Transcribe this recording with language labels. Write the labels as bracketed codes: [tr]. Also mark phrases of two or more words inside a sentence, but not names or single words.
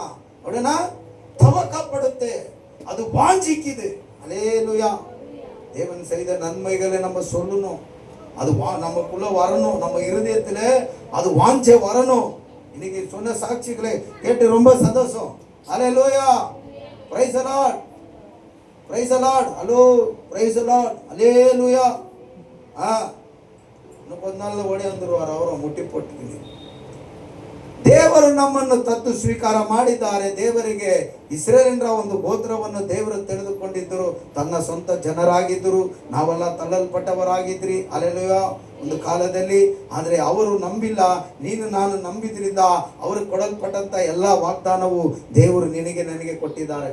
[ta] அப்படின்னா தவக்கப்படுத்து, அது வாஞ்சிக்குது. அல்லேலூயா. தேவன் செய்த நன்மைகளை நம்ம சொல்லணும், அது நமக்குள்ள வரணும், நம்ம இருதயத்துல அது வாஞ்ச வரணும். இன்னைக்கு சொன்ன சாட்சிகளை கேட்டு ரொம்ப சந்தோஷம். அல்லேலூயா. [en] praise the Lord, praise the Lord. hello, praise the Lord. Hallelujah. [ta] இன்னும் கொஞ்ச நாள்ல ஓடி வந்துருவார், அவரும் முட்டி போட்டுக்கிது. [kn] ದೇವರು ನಮ್ಮನ್ನು ತತ್ತು ಸ್ವೀಕಾರ ಮಾಡಿದ್ದಾರೆ. ದೇವರಿಗೆ ಇಸ್ರೇಲಿನ ಒಂದು ಗೋತ್ರವನ್ನು ದೇವರು ತಿಳಿದುಕೊಂಡಿದ್ದರು, ತನ್ನ ಸ್ವಂತ ಜನರಾಗಿದ್ದರು. ನಾವೆಲ್ಲ ತಳ್ಳಲ್ಪಟ್ಟವರಾಗಿದ್ರಿ ಅಲ್ಲೆಲ್ಲೂಯಾ ಒಂದು ಕಾಲದಲ್ಲಿ. ಆದರೆ ಅವರು ನಂಬಿಲ್ಲ, ನೀನು ನಾನು ನಂಬಿದ್ರಿಂದ ಅವರು ಕೊಡಲ್ಪಟ್ಟಂತ ಎಲ್ಲ ವಾಗ್ದಾನವು ದೇವರು ನಿನಗೆ ನನಗೆ ಕೊಟ್ಟಿದ್ದಾರೆ.